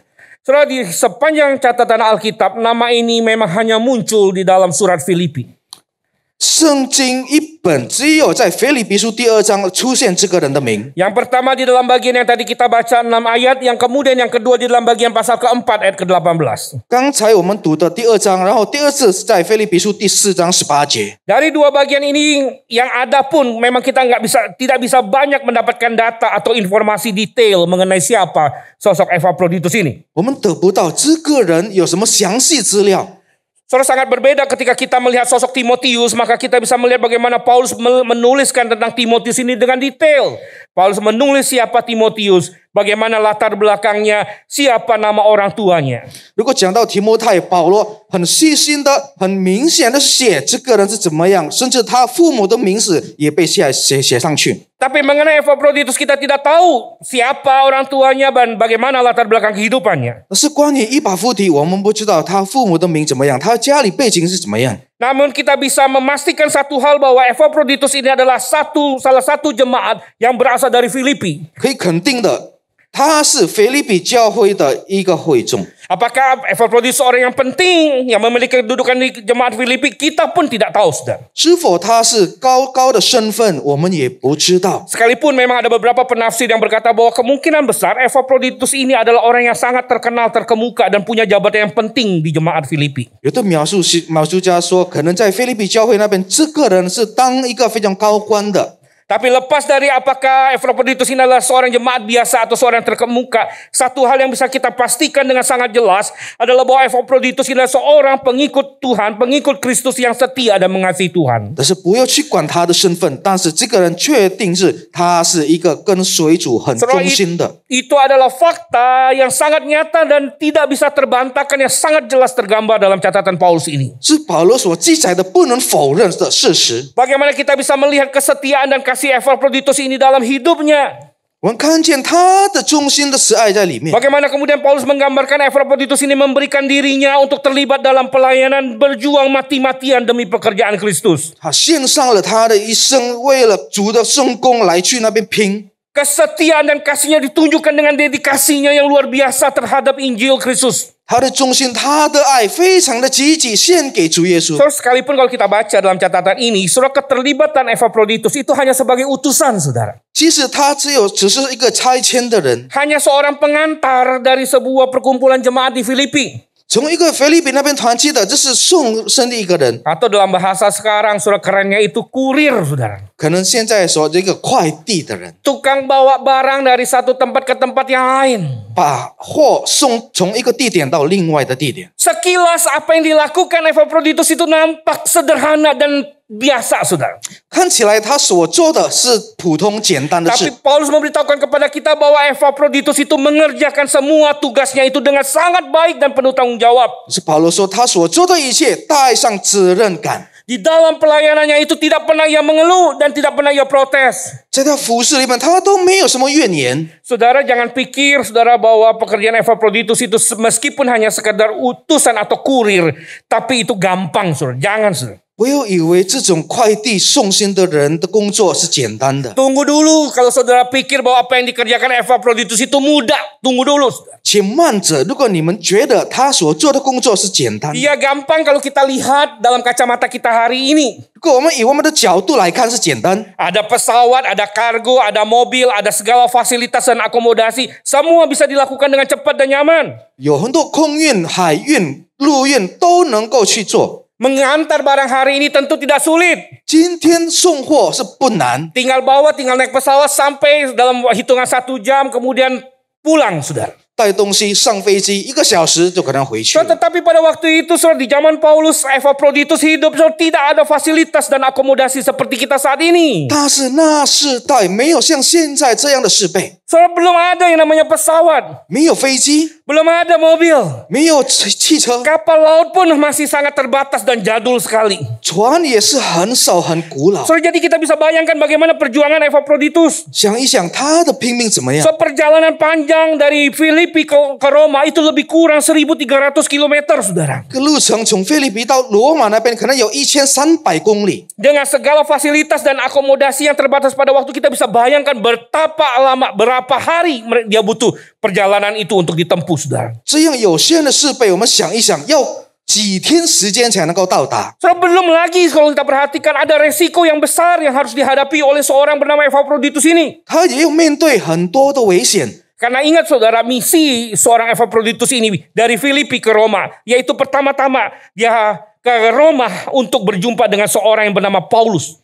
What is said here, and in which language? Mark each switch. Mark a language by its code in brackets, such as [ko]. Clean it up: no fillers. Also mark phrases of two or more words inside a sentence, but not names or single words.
[id] Saudara, di sepanjang catatan Alkitab, nama ini memang hanya muncul di dalam surat Filipi. [zh] 圣经一本只有在腓立比书第2章出现这个人的名。 [id] Yang pertama di dalam bagian yang tadi kita baca 6 ayat, yang kemudian yang kedua di dalam bagian pasal ke-4 ayat ke-18. [zh] 刚才我们读的第2章，然后第二次是在腓立比书第4章18节。 [id] Dari 2 bagian ini yang ada pun memang kita tidak bisa banyak mendapatkan data atau informasi detail mengenai siapa sosok Epaphroditus ini. [zh] 我们得不到这个人有什么详细资料。 [id] Saudara, sangat berbeda ketika kita melihat sosok Timotius, maka kita bisa melihat bagaimana Paulus menuliskan tentang Timotius ini dengan detail. Paulus menulis siapa Timotius, bagaimana latar belakangnya, siapa nama orang tuanya. [zh] 如果讲到提摩太，保罗很细心的、很明显的写这个人是怎么样，甚至他父母的名字也被写上去。 [id] Tapi mengenai Epaphroditus kita tidak tahu siapa orang tuanya dan bagaimana latar belakang kehidupannya. [zh] 但是关于以巴弗提，我们不知道他父母的名怎么样，他家里背景是怎么样。 [id] Namun kita bisa memastikan satu hal bahwa Epaphroditus ini adalah salah satu jemaat yang berasal dari Filipi. [zh] 可以肯定的，他是腓立比教会的一个会众。 [id] Apakah Epaphroditus orang yang penting yang memiliki kedudukan di jemaat Filipi? Kita pun tidak tahu, saudara. [zh] 是否他是高的身份，我们也不知道。 [id] Sekalipun memang ada beberapa penafsir yang berkata bahwa kemungkinan besar Epaphroditus ini adalah orang yang sangat terkenal, terkemuka dan punya jabatan yang penting di jemaat Filipi. [zh] 有的描述家说，可能在腓立比教会那边，这个人是当一个非常高官的。 [id] Tapi lepas dari apakah Epaphroditus ini adalah seorang jemaat biasa atau seorang terkemuka, satu hal yang bisa kita pastikan dengan sangat jelas adalah bahwa Epaphroditus ini adalah seorang pengikut Tuhan, pengikut Kristus yang setia dan mengasihi Tuhan. [zh] 但是不要去管他的身份，但是这个人确定是他是一个跟随主很忠心的。 [id] Itu adalah fakta yang sangat nyata dan tidak bisa terbantahkan, yang sangat jelas tergambar dalam catatan Paulus ini. [zh] 是保罗所记载的不能否认的事实。 [id] Bagaimana kita bisa melihat kesetiaan dan kasih Epaphroditus ini dalam hidupnya? [zh] 我们看见他的忠心的慈爱在里面。 [id] Bagaimana kemudian Paulus menggambarkan Epaphroditus ini memberikan dirinya untuk terlibat dalam pelayanan, berjuang mati-matian demi pekerjaan Kristus. [zh] 他献上了他的一生，为了主的圣工来去那边拼。 [id] Kesetiaan dan kasihnya ditunjukkan dengan dedikasinya yang luar biasa terhadap Injil Kristus. [zh] 他的忠心，他的爱非常的积极，献给主耶稣。 [id] Saudara, sekalipun kalau kita baca dalam catatan ini, saudara, keterlibatan Epaphroditus itu hanya sebagai utusan, saudara. [zh] 其实他只是一个差遣的人， [id] Hanya seorang pengantar dari sebuah perkumpulan jemaat di Filipi. [zh] 从一个菲律宾那边团去的，这是送生的一个人， [id] Atau dalam bahasa sekarang, saudara, kerennya itu kurir, saudara. [zh] 可能现在说这个快递的人， [id] Tukang bawa barang dari satu tempat ke tempat yang lain. [zh] 把货送从一个地点到另外的地点。 [id] Sekilas apa yang dilakukan Epaphroditus itu nampak sederhana dan biasa, saudara. [zh] 看起来他所做的是普通简单的 [id] Tapi [zh] 事， [id] Paulus memberitahukan kepada kita bahwa Epaphroditus itu mengerjakan semua tugasnya itu dengan sangat baik dan penuh tanggung jawab. [zh] 是保罗说他所做的一切带上责任感， [id] Di dalam pelayanannya itu tidak pernah ia mengeluh dan tidak pernah ia protes. [zh] 在他服侍里面他都没有什么怨言。 [id] Saudara jangan pikir saudara bahwa pekerjaan Epaphroditus itu meskipun hanya sekadar utusan atau kurir, tapi itu gampang, saudara. Jangan, saudara. [zh] 不要以为这种快递送信的人的工作是简单的， [id] Tunggu dulu kalau saudara pikir bahwa apa yang dikerjakan Epaphroditus itu mudah. Tunggu dulu, saudara. [zh] 请慢着。如果你们觉得他所做的工作是简单的， [id] Ia gampang kalau kita lihat dalam kacamata kita hari ini. [zh] 如果我们以我们的角度来看是简单， [id] Ada pesawat, ada kargo, ada mobil, ada segala fasilitas dan akomodasi. Semua bisa dilakukan dengan cepat dan nyaman. [zh] 有很多空运、海运、陆运都能够去做。 [id] Mengantar barang hari ini tentu tidak sulit. [zh] 今天送货是不难， [id] Tinggal bawa, tinggal naik pesawat sampai dalam hitungan 1 jam, kemudian pulang, saudara. [zh] 带东西上飞机1个小时就可能回去了。 [id] Tetapi pada waktu itu, saudara, di zaman Paulus, Epaphroditus hidup, saudara, tidak ada fasilitas dan akomodasi seperti kita saat ini. [zh] 但是那世代没有像现在这样的设备， [id] Saudara, belum ada yang namanya pesawat, [zh] 没有飞机， [id] belum ada mobil. [zh] 没有汽车， [id] Kapal laut pun masih sangat terbatas dan jadul sekali. [zh] 船也是很少很古老。 [id] Saudara, jadi kita bisa bayangkan bagaimana perjuangan Epaphroditus. [zh] 想一想他的拼命怎么样？ [id] So, perjalanan panjang dari Filipi ke Roma itu lebih kurang 1.300 kilometer, saudara. [zh] 这个路程从菲律宾到罗马那边可能有1300公里， [id] Dengan segala fasilitas dan akomodasi yang terbatas pada waktu, kita bisa bayangkan betapa lama, berapa hari dia butuh perjalanan itu untuk ditempuh, saudara. [zh] 这样有限的设备，我们想一想，要几天时间才能够到达？ [id] Saudara, belum lagi kalau kita perhatikan ada resiko yang besar yang harus dihadapi oleh seorang bernama Epaphroditus ini. [zh] 他也有面对很多的危险。 [id] Karena ingat saudara, misi seorang Epaphroditus ini dari Filipi ke Roma, yaitu pertama-tama dia ke Roma untuk berjumpa dengan seorang yang bernama Paulus.